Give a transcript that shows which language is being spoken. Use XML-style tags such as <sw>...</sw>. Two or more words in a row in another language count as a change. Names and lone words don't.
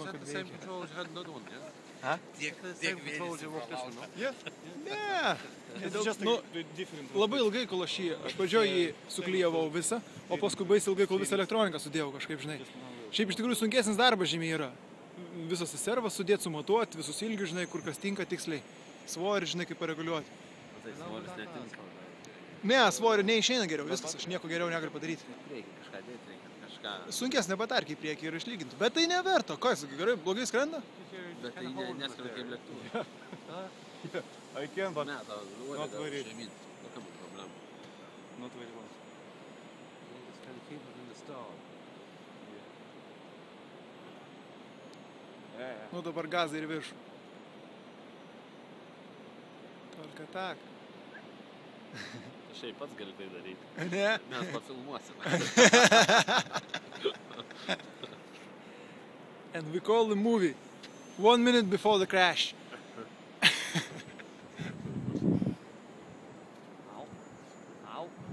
<en>Is that</en> <lt>kad</lt> <en>the same</en> <lt>veikia.</lt> <en>control as you had another one, yeah? Huh? The same control as you worked this one, no? Yeah.</en> <lt>Ne.</lt> <en>It's just</en> <lt>Nu,</lt> <en>a different.</en> <lt>labai ilgai, kol aš pradžioje jį suklijavau visą, o paskui baisiai ilgai, kol visą elektroniką sudėjau kažkaip, žinai. Šiaip iš tikrųjų sunkesnis darbas žymiai yra. Visas servas sudėti, sumatuoti, visus ilgius, žinai, kur kas tinka tiksliai. Svorį, žinai, kaip pareguliuoti. Ne, svorį neišeina geriau, viskas, aš nieko geriau negaliu padaryti. Sunkesnė batarkė į priekį ir išlyginti. Bet tai neverta. Ką jis, gerai, blogai skrenda? Bet tai neskrenda kaip lėktuvas.</lt> <en>I can, but</en> <lt>Ne, tau</lt> <en>not very.</en> <lt>žemyn. Tokia būtų problema.</lt> <en>Not very well. You just kind of keep it in the stall. Yeah.</en> <lt>Nu dabar gazą ir viršų.</lt> <ru>Tolka tak.</ru> <lt>Šiaip pats gali tai daryti. Ne? Mes pafilmuosime.</lt> <en>And we call the movie 1 minute before the crash. Au.</en>